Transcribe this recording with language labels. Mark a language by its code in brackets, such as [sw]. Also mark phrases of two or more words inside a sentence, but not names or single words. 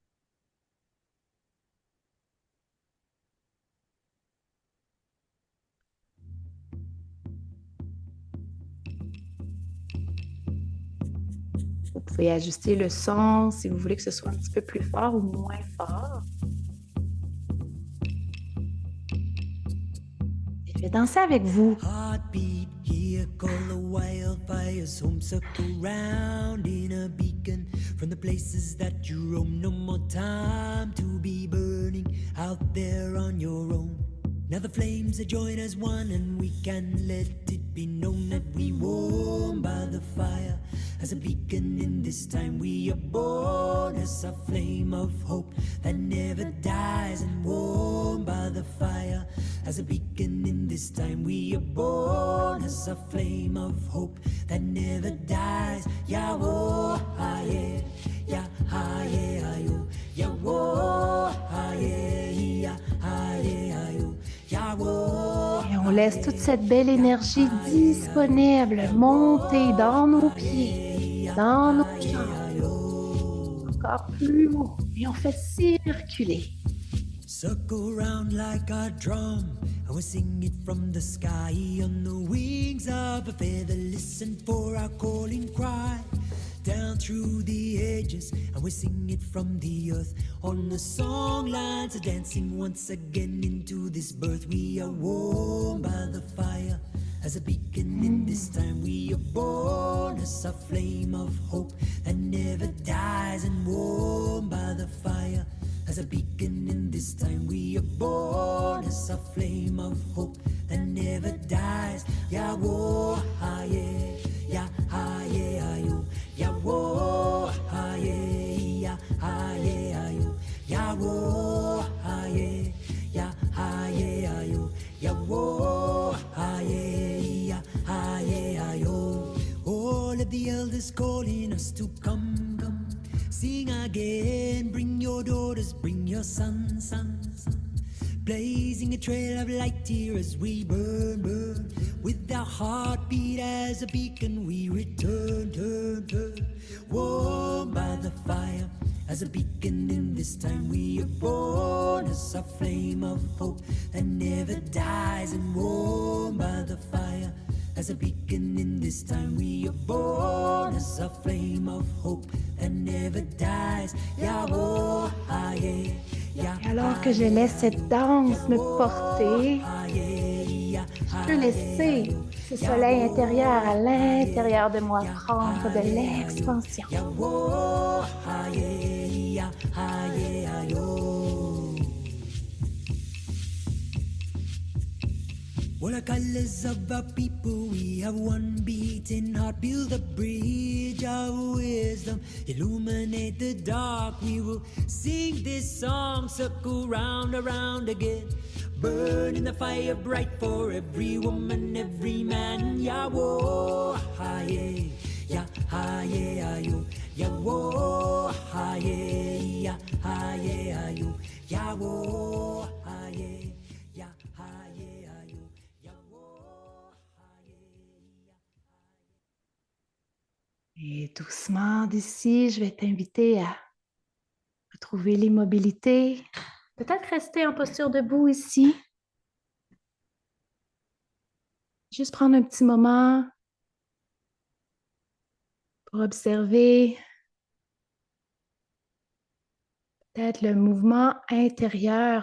[fr] Vous pouvez ajuster le son si vous voulez que ce soit un petit peu plus fort ou moins fort. Et je vais danser avec vous. [en] Heartbeat, here call the wildfires, home circle round in a beacon from the places that you roam. No more time to be burning out there on your own. Now the flames that join as one, and we can let it be known that we warm by the fire. As a beacon in this time we are born, as a flame of hope that never dies, and warm by the fire. As a beacon in this time we are born, as a flame of hope that never dies. Ya wo ha ye, ya ha ye ha yo, ya wo ha ye, ya ha ye ha yo, ya wo. [fr] Et on laisse toute cette belle énergie disponible monter dans nos pieds, dans nos jambes, encore plus haut, et on fait circuler. [en] Circle round like a drum, and we sing it from the sky on the wings of a feather. Listen for our calling cry down through the ages, and we sing it from the earth on the song lines of dancing once again into this birth. We are warm by the fire. As a beacon in this time we are born, as a flame of hope that never dies, and warm by the fire. As a beacon in this time we are born, as a flame of hope that never dies. Ya wo ha ye, ya ha ye ha yo, ya wo ha ye, ya ha ye ha yo, ya wo ha ye, ya ha ye ha yo, ya wo ha ye, ya ha ye ha yo. All of the elders calling us to come, come. Sing again, bring your daughters, bring your sons, sons, sons. Blazing a trail of light here as we burn, burn. With our heartbeat as a beacon we return, turn, turn. Warm by the fire, as a beacon in this time we are born, as a flame of hope that never dies, and warm by the fire. As a beacon in this time we are born, as a flame of hope that never dies. Ya wo ha ye, ya. [fr] Et alors que je laisse cette danse me porter, je peux laisser ce soleil intérieur à l'intérieur de moi prendre de l'expansion. Ya wo ha ye, ya ha ye ha yo. [en] What are colors of our people? We have one beating heart. Build a bridge of wisdom. Illuminate the dark. We will sing this song. Circle round, around again. Burn in the fire bright for every woman, every man. Yahweh, haye, ya, haye, ayo. Yahweh, haye, ya, haye, ayo. Yahweh, haye, ya, haye, ayo. [fr] Et doucement d'ici, je vais t'inviter à retrouver l'immobilité. Peut-être rester en posture debout ici. Juste prendre un petit moment pour observer peut-être le mouvement intérieur.